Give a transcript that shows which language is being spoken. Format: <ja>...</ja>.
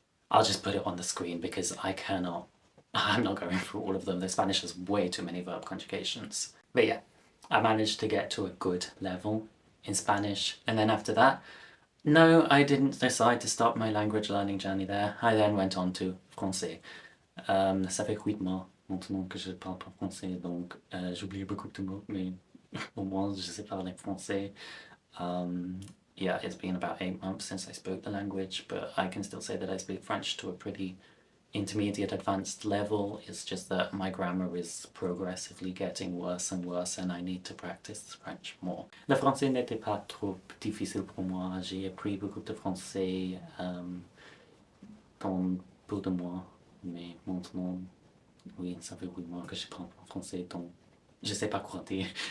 <en>I'll just put it on the screen because I'm not going through all of them. The Spanish has way too many verb conjugations. But yeah, I managed to get to a good level in Spanish, and then after that, no, I didn't decide to stop my language learning journey there. I then went on to français.</en> <fr>Ça fait 8 mois maintenant que je parle pas français, donc j'oublie beaucoup de mots, mais au moins je sais parler français.</fr> <en>Yeah, it's been about 8 months since I spoke the language, but I can still say that I speak French to a pretty intermediate advanced level. It's just that my grammar is progressively getting worse and worse, and I need to practice French more.</en> <fr>Le français n'était pas trop difficile pour moi. J'ai appris beaucoup de français dans peu de mois, mais maintenant, oui, ça fait 8 mois que je parle français, donc je sais pas quoi dire.</fr>